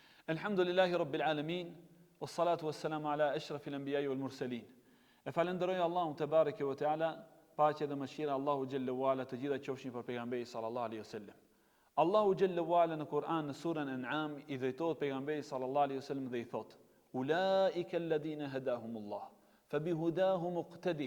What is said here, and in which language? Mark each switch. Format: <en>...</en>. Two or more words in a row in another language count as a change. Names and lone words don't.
<ar>الحمد لله رب العالمين والصلاة والسلام على أشرف الأنبياء والمرسلين.</ar> <sq>E falenderoj Allahun</sq> <ar>تبارك وتعالى,</ar> <sq>paqja dhe mëshira</sq> <ar>الله جل وعلا</ar> <sq>të gjitha qofshin për pejgamberin</sq> <ar>صلى الله عليه وسلم. الله جل وعلا</ar> <sq>në Kur'an në surën An'am i drejtohet pejgamberit</sq> <ar>صلى الله عليه وسلم</ar> <sq>dhe i thot:</sq> <ar>أولئك الذين هدى الله فبهداهم اقتده.</ar>